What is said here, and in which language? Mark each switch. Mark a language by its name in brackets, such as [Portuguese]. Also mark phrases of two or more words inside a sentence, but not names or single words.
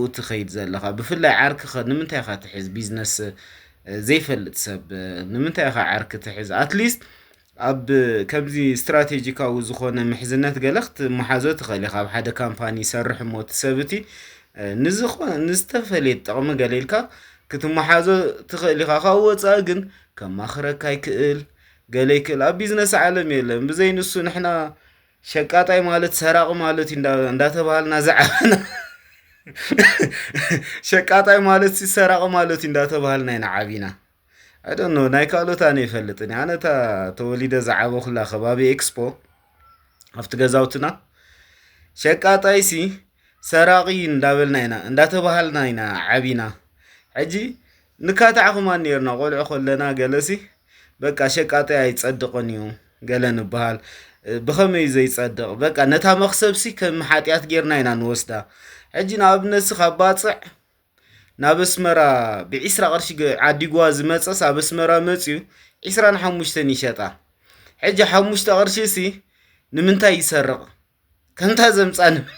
[Tigrinya] ትኸይድ ዘለኻ ብፍላይ ዓርክኸ ንምንታይ ኢኻ ትሕዝ ቢዝነስ ዘይፈልጥ ሰብ ንምንታይ ኢኻ ዓርኪ ትሕዝ ኣትሊስት ኣብ ከምዚ ስትራቴጂካዊ ዝኾነ ምሕዝነት ገለ ክትመሓዞ ትኽእል ኢኻ ኣብ ሓደ ካምፓኒ ይሰርሕ እሞ እቲ ሰብ እቲ ንዝኾነ ንዝተፈለየ ጥቕሚ ገለ ኢልካ ክትመሓዞ ትኽእል ኢኻ ካብኡ ወፃኢ ግን ከማኽረካ ይክእል ገለ ይክእል ኣብ ቢዝነስ ዓለም የለን ብዘይ ንሱ ንሕና ሸቃጣይ ማለት ሰራቂ ማለት እንዳተባሃልና ዝዓበና ሸቃጣይ ማለት ሰራቂ ማለት እንዳተባሃልና ኢና ዓቢና [English] I don't know [Tigrinya] ናይ ካልኦት ኣነ ይፈልጥኒ ኣነ እታ ተወሊደ ዝዓበኹላ ከባቢ ኤክስፖ ኣብቲ ገዛውትና ሸቃጣይሲ ሰራቂ እንዳበልና ኢና እንዳተባሃልና ኢና ዓቢና ሕጂ ንካታዕኹማን ነርና ቆልዑ ከለና ገለሲ በቃ ሸቃጣይ ኣይፀድቕን እዩ ገለ ንበሃል ብኸመይ ዘይፀድቕ በቃ ነታ መኽሰብሲ ከም ሓጢኣት ጌርና ኢና ንወስዳ ሕጂ ንኣብነት ካብ ባፅዕ ናብ ኣስመራ ብ20 ቅርሺ ዓዲግዋ ዝመፀስ ኣብ ኣስመራ መፅዩ 25 ይሸጣ ሕጂ 5 ቅርሺ ሲ ንምንታይ ይሰርቕ ከምታ ዘምፃን